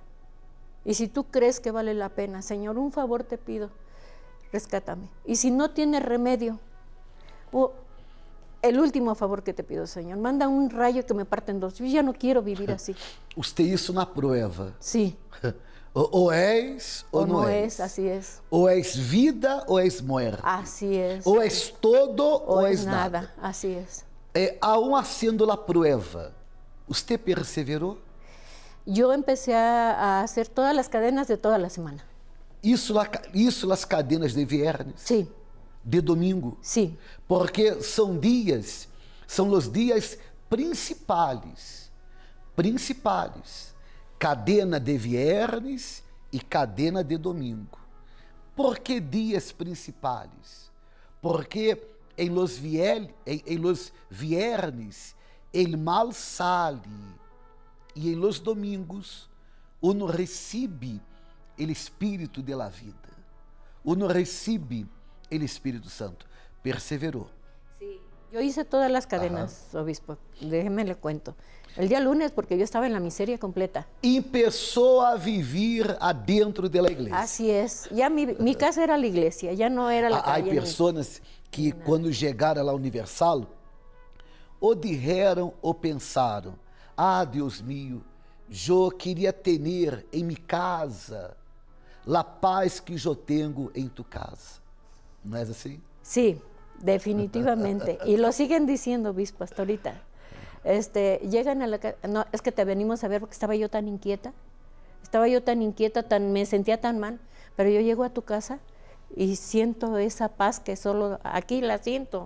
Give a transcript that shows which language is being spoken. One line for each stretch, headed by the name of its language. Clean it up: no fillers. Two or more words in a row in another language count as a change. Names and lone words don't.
Spanish: Y si tú crees que vale la pena, Señor, un favor te pido, rescátame. Y si no tienes remedio, el último favor que te pido, Señor, manda un rayo que me parte en dos. Yo ya no quiero vivir así. Usted hizo una prueba. Sí.
Portuguese: O és ou
Spanish: no
Portuguese: não
Spanish: es, así es.
Portuguese: O és vida ou és muerte.
Spanish: Así es.
Portuguese: O és todo o ou
Spanish: es
Portuguese: és
Spanish: nada. Así es. Aún haciendo la prueba, ¿usted perseveró? Yo empecé a hacer todas las cadenas de toda la semana. Isso las cadenas de viernes? Sí. De domingo? Sí.
Portuguese: Porque são os dias principais.
Spanish: Cadena de viernes e cadena de domingo.
Portuguese: ¿Por que dias principais?
Spanish: Porque em los viernes el mal sale e em los domingos uno recibe o Espírito de la vida. Uno recibe o Espírito Santo.
Portuguese: Perseverou.
Spanish: Sí. Yo hice todas las cadenas, obispo. Déjeme le cuento. El día lunes, porque yo estaba en la miseria completa. Empezó a vivir adentro de la iglesia. Así es. Ya mi casa era la iglesia, ya no era la calle.
Portuguese: Há pessoas que quando chegaram à la Universal, ou dijeron ou pensaram, Deus mío, eu queria ter em minha casa a paz que eu tenho em
Spanish: tu casa. ¿No es así? Sí, definitivamente. Y lo siguen diciendo, obispo, hasta ahorita. Llegan a la casa, no, es que te venimos a ver porque estaba yo tan inquieta, me sentía tan mal, pero yo llego a tu casa y siento esa paz que solo aquí la siento.